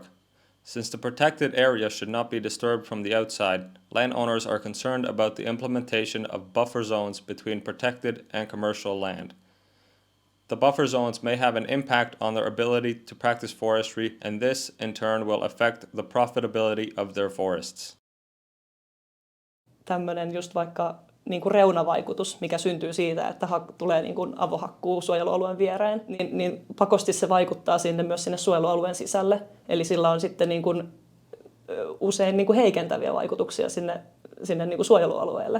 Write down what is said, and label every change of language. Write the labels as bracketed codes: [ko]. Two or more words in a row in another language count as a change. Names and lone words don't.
[en] Since the protected area should not be disturbed from the outside, landowners are concerned about the implementation of buffer zones between protected and commercial land. The buffer zones may have an impact on their ability to practice forestry, and this in turn will affect the profitability of their forests. [fi] Tämmöinen just vaikka niin kuin reunavaikutus, mikä syntyy siitä, että tulee niin kuin avohakkuu suojelualueen viereen, niin pakosti se vaikuttaa myös sinne suojelualueen sisälle. Eli sillä on sitten niin kuin usein niin kuin heikentäviä vaikutuksia sinne niin kuin suojelualueelle.